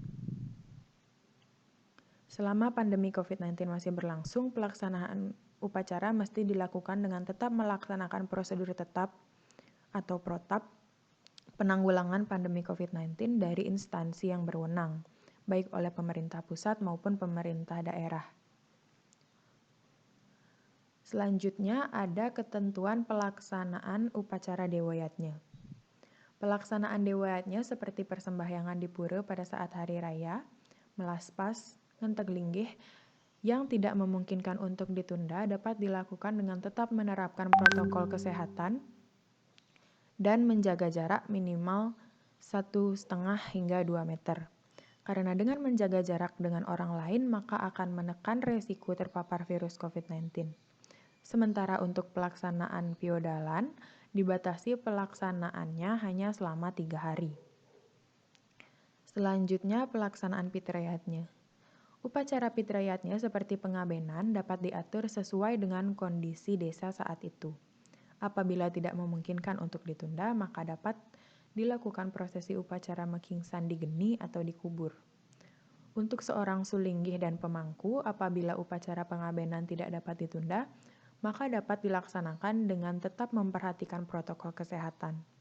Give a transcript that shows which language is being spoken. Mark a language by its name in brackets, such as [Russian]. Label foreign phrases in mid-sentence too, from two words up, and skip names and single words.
[Indonesian] Selama pandemi COVID-19 masih berlangsung, pelaksanaan upacara mesti dilakukan dengan tetap melaksanakan prosedur tetap atau protap penanggulangan pandemi COVID-19 dari instansi yang berwenang, baik oleh pemerintah pusat maupun pemerintah daerah. Selanjutnya ada ketentuan pelaksanaan upacara dewayatnya. Pelaksanaan dewatnya seperti persembahyangan di pura pada saat hari raya, melaspas, [Balinese] ngenteg linggih, [Indonesian] yang tidak memungkinkan untuk ditunda dapat dilakukan dengan tetap menerapkan protokol kesehatan dan menjaga jarak minimal 1,5 hingga 2 meter. Karena dengan menjaga jarak dengan orang lain, maka akan menekan resiko terpapar virus COVID-19. Sementara untuk pelaksanaan piodalan, dibatasi pelaksanaannya hanya selama 3 hari. Selanjutnya, pelaksanaan pitrayatnya. Upacara pitrayatnya seperti pengabenan dapat diatur sesuai dengan kondisi desa saat itu. Apabila tidak memungkinkan untuk ditunda, maka dapat dilakukan prosesi upacara [Balinese] mekingsan di geni [Indonesian] atau dikubur. Untuk seorang sulinggih dan pemangku, apabila upacara pengabenan tidak dapat ditunda, maka dapat dilaksanakan dengan tetap memperhatikan protokol kesehatan.